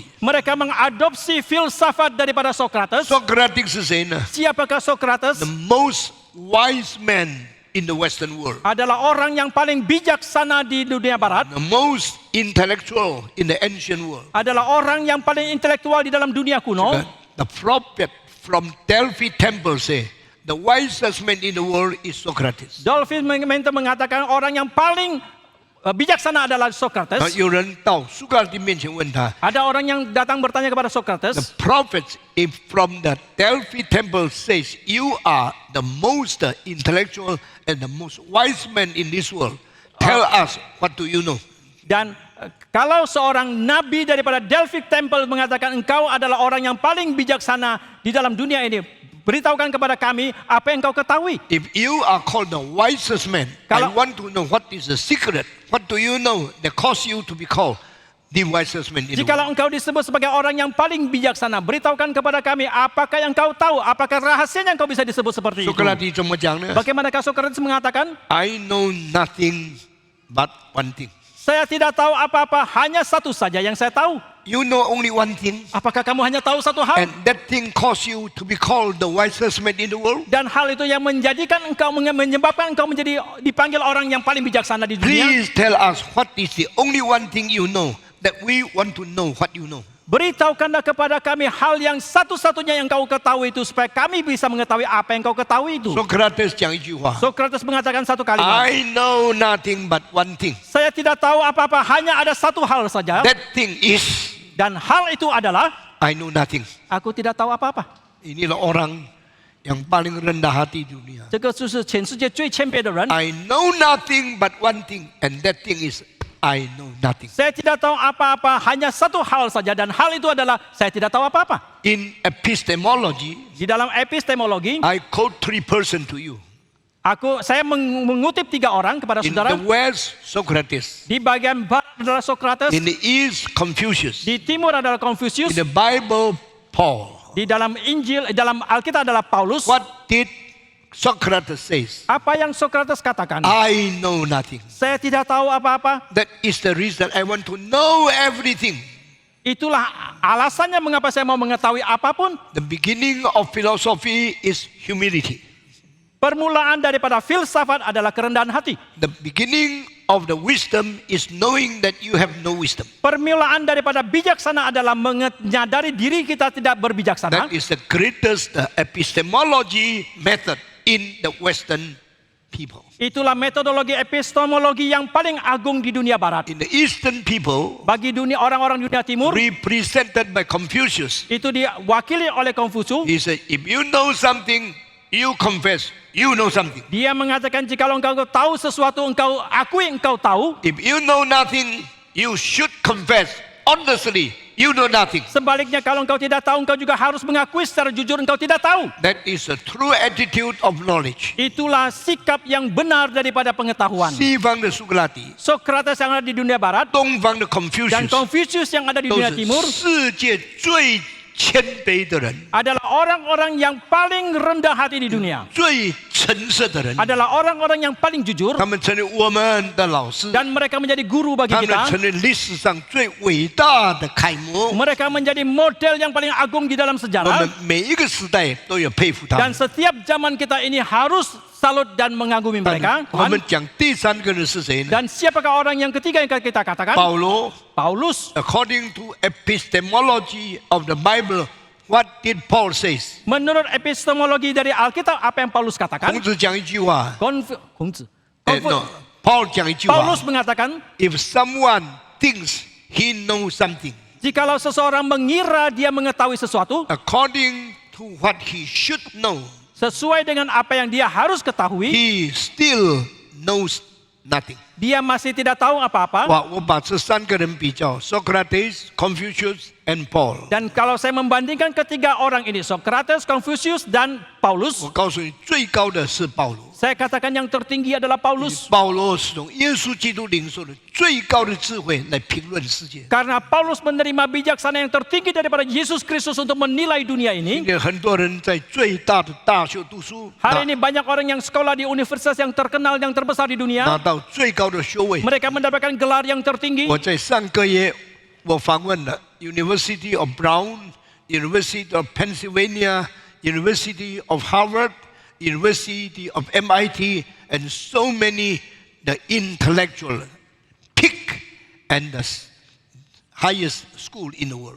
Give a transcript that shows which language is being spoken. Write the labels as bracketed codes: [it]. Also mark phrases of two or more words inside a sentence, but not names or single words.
[id] Mereka mengadopsi filsafat daripada Socrates. [zh] Socratic 是谁呢 [id] Siapakah Socrates? [en] ？The most wise man in the Western world. [id] Adalah orang yang paling bijaksana di dunia barat. [en] The most intellectual in the ancient world. [id] Adalah orang yang paling intelektual di dalam dunia kuno. [en] The prophet from Delphi temple say, the wisest man in the world is Socrates. [id] Dolphin mengatakan orang yang paling bijaksana adalah Socrates. [zh] 有人到苏格拉底面前问他 [id] Ada orang yang datang bertanya kepada [en] The Socrates. prophets if from the Delphi temple says you are the most intellectual and the most wise man in this world. Tell us, what do you know? [id] Dan kalau seorang nabi daripada Delphi Temple mengatakan engkau adalah orang yang paling bijaksana di dalam dunia ini, beritahukan kepada kami apa yang kau ketahui. [en] If you are called the wisest man, I [id] Kalau- [en] want to know what is the secret. What do you know that cause you to be called the wisest man in the [id] Jikalau [en] world? [id] engkau disebut sebagai orang yang paling bijaksana, beritahukan kepada kami apakah yang kau tahu, apakah rahasianya engkau bisa disebut seperti itu. [zh] 苏格拉底怎么讲呢 [id] Bagaimanakah Socrates mengatakan? [en] I know nothing but one thing. [id] Saya tidak tahu apa-apa, hanya satu saja yang saya tahu. [en] You know only one thing, [id] Apakah kamu hanya tahu satu hal? [en] and that thing cause you to be called the wisest man in the world? [id] Dan hal itu yang menjadikan engkau, menyebabkan engkau menjadi dipanggil orang yang paling bijaksana di dunia. [en] Please tell us what is the only one thing you know that we want to know what you know. [id] Beritahukanlah kepada kami hal yang satu-satunya yang kau ketahui itu, supaya kami bisa mengetahui apa yang kau ketahui itu. [zh] Socrates 讲一句话 [id] Socrates mengatakan satu kalimat. [en] I know nothing but one thing. [id] Saya tidak tahu apa-apa, hanya ada satu hal saja. [en] That thing is [id] Dan hal itu adalah, [en] I know nothing. [id] aku tidak tahu apa-apa. Inilah orang yang paling rendah hati di dunia. [zh] 这个就是全世界最谦卑的人。 [en] I know nothing but one thing, and that thing is I know nothing. [id] Saya tidak tahu apa-apa, hanya satu hal saja, dan hal itu adalah saya tidak tahu apa-apa. [en] In epistemology, [id] Di dalam epistemologi, [en] I quote three persons to you. [id] saya mengutip 3 orang kepada [en] In [id] saudara. [en] the West, Socrates. [id] Di bagian barat adalah Socrates, [en] In the East, Confucius. [id] di timur adalah Confucius, [en] In the Bible, Paul. [id] di dalam Injil, dalam Alkitab adalah Paulus. [en] What did Socrates say? [id] Apa yang Socrates katakan? [en] I know nothing. [id] Saya tidak tahu apa-apa. [en] That is the reason I want to know everything. [id] Itulah alasannya mengapa saya mau mengetahui apapun. [en] The beginning of philosophy is humility. [id] Permulaan daripada filsafat adalah kerendahan hati. [en] The beginning of the wisdom is knowing that you have no wisdom. [id] Permulaan daripada bijaksana adalah menyadari diri kita tidak berbijaksana. [en] That is the greatest epistemology method in the Western people. [id] Itulah metodologi epistemologi yang paling agung di dunia barat. [en] In the Eastern people, [id] Bagi dunia orang-orang dunia timur, [en] represented by Confucius, [id] itu diwakili oleh Konfusius. [en] he said, if you know something, you confess, you know something. [id] Dia mengatakan jikalau engkau tahu sesuatu, engkau akui engkau tahu. [en] If you know nothing, you should confess honestly, you know nothing. [id] Sebaliknya kalau engkau tidak tahu, engkau juga harus mengakui secara jujur engkau tidak tahu. [en] That is a true attitude of knowledge. [id] Itulah sikap yang benar daripada pengetahuan. [zh] 西方的苏格拉底， [id] Socrates yang ada di dunia barat [zh] 东方的 [id] dan [zh] Confucius， [id] Confucius yang ada di [zh] 都 [id] dunia [zh] 是 [id] timur [zh] 世界最谦卑的人， [id] adalah orang-orang yang paling rendah hati di dunia. [zh] 最诚实的人， [id] adalah orang-orang yang paling jujur [zh] 他们成为我们的老师， [id] dan mereka menjadi guru bagi [zh] 他们 [id] kita. [zh] 成为历史上最伟大的楷模。 [id] Mereka menjadi model yang paling agung di dalam [zh] 我 [id] sejarah [zh] 们每一个时代都有佩服他 [id] dan [zh] 们。 [id] setiap zaman kita ini harus salut dan mengagumi mereka. [zh] 我 [id] Tuhan. [zh] 们讲第三个人是谁呢？ [id] Dan siapakah orang yang ketiga yang kita katakan? [zh] 保罗。 [id] Paulus. [en] According to epistemology of the Bible, what did Paul says? [id] Menurut epistemologi dari Alkitab, apa yang Paulus [zh] 孔 [id] katakan? [zh] 子讲一句话，孔子. no, Paul 讲一句话 [id] Paulus mengatakan, [en] ：If someone thinks he knows something, [id] jikalau seseorang mengira dia mengetahui sesuatu, [en] according to what he should know, [id] sesuai dengan apa yang dia harus ketahui, [en] he still knows nothing. [id] dia masih tidak tahu apa-apa. [zh] 哇，我把这三个人比较：Socrates, Confucius, [en] and Paul。 [id] Dan kalau saya membandingkan ketiga orang ini, Socrates, Confucius, dan Paulus, [zh] 我告诉你，最高的是保罗。 [id] saya katakan yang tertinggi adalah Paulus. [zh] 保罗是从耶稣基督领受的最高的智慧来评论世界。 [id] Karena Paulus menerima bijaksana yang tertinggi daripada Yesus Kristus untuk menilai dunia [zh] 今 [id] ini. [zh] 天很多人在最大的大学读书， [id] Hari ini banyak orang yang sekolah di universitas yang terkenal, yang terbesar di [zh] 拿 [id] dunia. [zh] 到最高的学位。 [id] Mereka mendapatkan gelar yang tertinggi. [zh] 我在上个月我访问了 [en] University of Brown, University of Pennsylvania, University of Harvard, University of MIT, and so many the intellectual pick and the highest school in the world.